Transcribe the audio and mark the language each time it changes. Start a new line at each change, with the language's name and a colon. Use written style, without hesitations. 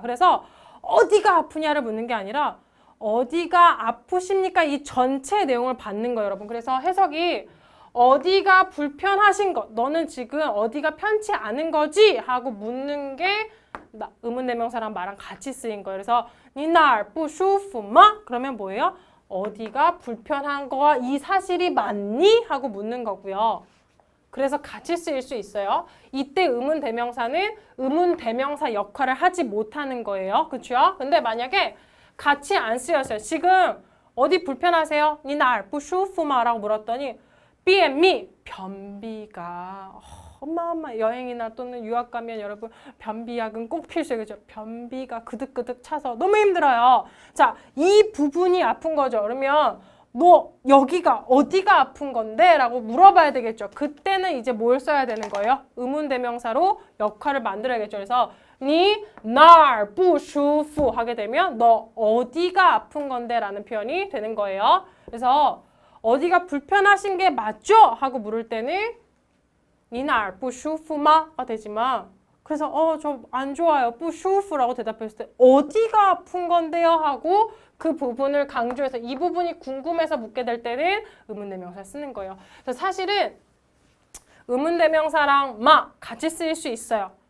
Korean: 그래서 어디가 아프냐를 묻는 게 아니라 어디가 아프십니까? 이 전체 내용을 받는 거예요, 여러분. 그래서 해석이 어디가 불편하신 것, 너는 지금 어디가 편치 않은 거지? 하고 묻는 게 의문대명사랑 마랑 같이 쓰인 거예요.
Chinese: 그래서 你哪儿不舒服吗?
Korean: 그러면 뭐예요? 어디가 불편한 거와 이 사실이 맞니? 하고 묻는 거고요. 그래서 같이 쓰일 수 있어요. 이때 의문대명사는 의문대명사 역할을 하지 못하는 거예요. 그렇죠? 근데 만약에 같이 안 쓰였어요. 지금 어디 불편하세요?
Chinese: 你哪儿不舒服吗?
Korean: 라고 물었더니 BMI 변비가 어마어마 여행이나 또는 유학 가면 여러분 변비약은 꼭 필수예요. 그죠? 변비가 그득그득 차서 너무 힘들어요. 자, 이 부분이 아픈 거죠. 그러면 너 여기가 어디가 아픈 건데? 라고 물어봐야 되겠죠. 그때는 이제 뭘 써야 되는 거예요? 의문대명사로 역할을 만들어야겠죠. 그래서
Chinese: 你哪儿不舒服
Korean: 하게 되면 너 어디가 아픈 건데? 라는 표현이 되는 거예요. 그래서 어디가 불편하신 게 맞죠?
Chinese: 하고 물을 때는 你哪儿不舒服吗?
Korean: 가 되지만 그래서 저 안 좋아요.
Chinese: 不舒服
Korean: 라고 대답했을 때 어디가 아픈 건데요? 하고 그 부분을 강조해서 이 부분이 궁금해서 묻게 될 때는 의문대명사 쓰는 거예요. 그래서 사실은 의문대명사랑 마 같이 쓰일 수 있어요.